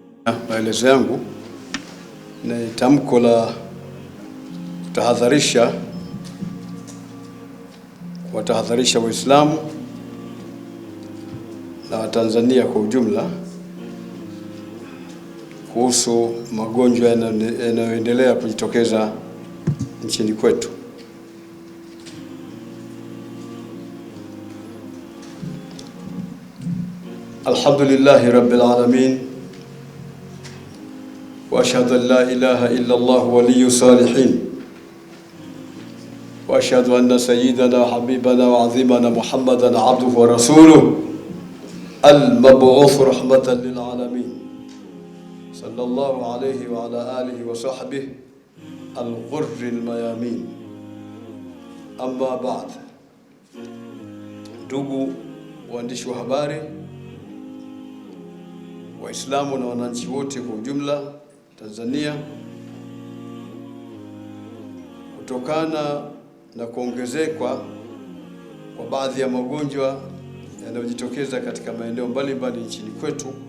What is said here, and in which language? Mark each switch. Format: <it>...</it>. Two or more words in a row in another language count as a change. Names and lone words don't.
<sw>Maelezo yangu ni tamko la kuwatahadharisha Waislamu na Watanzania kwa ujumla kuhusu magonjwa yanayoendelea kujitokeza nchini kwetu.</sw> <ar>الحمد لله رب العالمين وأشهد أن لا إله إلا الله ولي الصالحين وأشهد أن سيدنا وحبيبنا وعظيمنا محمدا عبده ورسوله المبعوث رحمة للعالمين صلى الله عليه وعلى آله وصحبه الغر الميامين. أما بعد,</ar> <sw>ndugu waandishi wa habari, Waislamu na wananchi wote kwa ujumla Tanzania, kutokana na kuongezeka kwa baadhi ya magonjwa yanayojitokeza katika maeneo mbalimbali nchini kwetu,</sw>